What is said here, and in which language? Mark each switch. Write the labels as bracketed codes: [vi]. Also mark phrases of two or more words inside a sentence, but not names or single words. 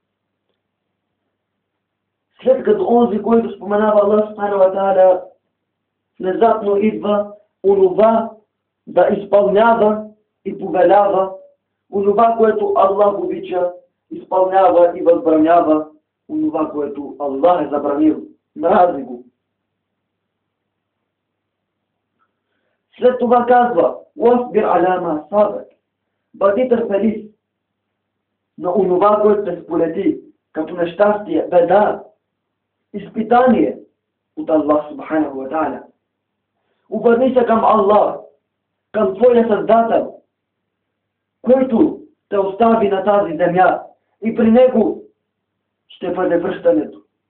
[bg] След като онзи, който споменава Аллах [ar] سبحانه وتعالى, [bg] внезапно идва онова да изпълнява и повелява, онова, което Аллах обича, изпълнява и възбранява онова, което Аллах е забранил. Мрази го. След това казва: [ar] وَاصْبِرْ عَلَى مَا أَصَابَكَ. [bg] Бъди търпелив на онова, което те сполети, като нещастие, беда, изпитание от Аллах [ar] سبحانه وتعالى. [bg] Обърни се към Аллах, към Твоя Създател, който те остави на тази земя, и при Него ще бъде връщането.